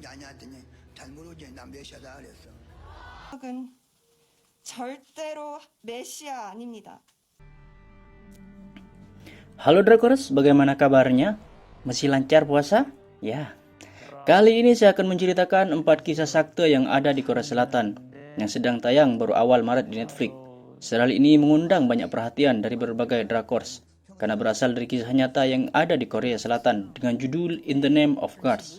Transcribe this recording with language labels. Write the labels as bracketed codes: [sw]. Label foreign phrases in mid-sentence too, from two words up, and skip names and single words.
[ko] 절대로 메시아 아닙니다. [id] Halo Drakors, bagaimana kabarnya? Masih lancar puasa? Ya. Kali ini saya akan menceritakan 4 kisah sakte yang ada di Korea Selatan yang sedang tayang baru awal Maret di Netflix. Serial ini mengundang banyak perhatian dari berbagai Drakors karena berasal dari kisah nyata yang ada di Korea Selatan dengan judul In the Name of Gods.